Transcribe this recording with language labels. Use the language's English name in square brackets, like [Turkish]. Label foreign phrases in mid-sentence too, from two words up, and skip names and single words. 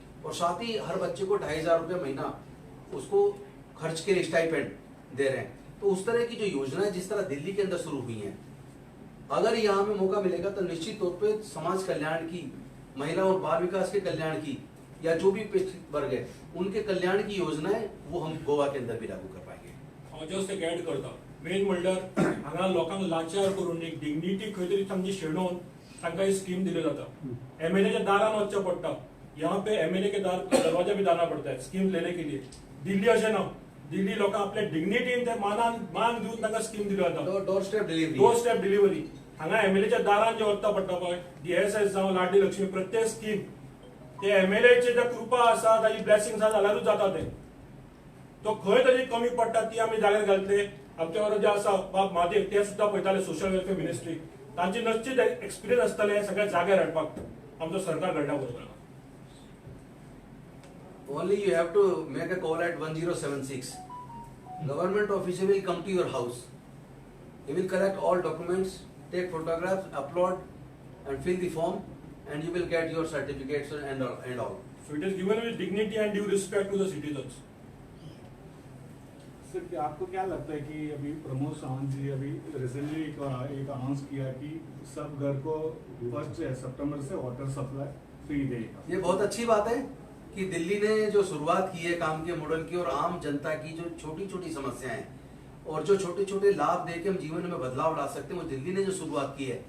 [Hindi] और साथ ही हर बच्चे को 2,500 रुपये महीना उसको खर्च के लिए स्टाइपेंड दे रहे हैं. तो उस तरह की जो योजनाएं जिस तरह दिल्ली के अंदर शुरू हुई हैं, अगर यहाँ में मौका मिलेगा तो निश्चित तौर पे समाज कल्याण की, महिला और बाल विकास के कल्याण की, या जो भी पिछड़े वर्ग है उनके कल्याण की योजनाएं वो हम गोवा के अंदर भी लागू कर पाएंगे. [Konkani] हांव जस्ट एक ऍड करता. मेन म्हणल्यार हांगा लोकांक लाचार करून एक डिग्निटी खंय तरी तांची शेणोवन तांकां ही स्कीम दिली जाता एमएलए के दारान वच्चे पडटा [Hindi] यहाँ पे एमएलए के दरवाजा भी दाना पड़ता है स्कीम लेने के लिए [Konkani] दिल्ली अशें ना दिल्ली लोक आपल्या डिग्निटीन ते मान दिवन तांकां स्कीम दिली जाता [English] door step delivery door step delivery [Konkani] हांगा एमएलएच्या दारान जे वचता पडटा पळय DSS जावं लाडली लक्ष्मी प्रत्येक स्कीम ते एमएलएचे जे कृपा आसा ताची ब्लेसिंग्स आसा जाल्यारूच जाता ते तो खंय तरी कमी पडटा ती आमी जाग्यार घालतले आमच्या वांगडा जे आसा बाब महादेव ते सुद्धा पळयताले [English] social welfare ministry [Konkani] तांची निश्चित एक्सपिरियन्स आसतले सगळ्या जाग्यार हाडपाक आमचो सरकार घडटा बरोबर [English] Only you have to make a call at 1076. Government official will come to your house. He will collect all documents, take photographs, upload, and fill the form, and you will get your certificates and all. So it is given with dignity and due respect to the citizens. [Hindi] सर क्या आपको क्या लगता है कि अभी प्रमोद सावंत जी अभी रिसेंटली एक अनाउंस किया कि सब घर को 1 सितंबर से [English] water supply free [Hindi] देगा। ये बहुत अच्छी बात है कि दिल्ली ने जो शुरुआत की है काम के मॉडल की और आम जनता की जो छोटी छोटी समस्याएं हैं और जो छोटे छोटे लाभ देके हम जीवन में बदलाव ला सकते हैं वो दिल्ली ने जो शुरुआत की है।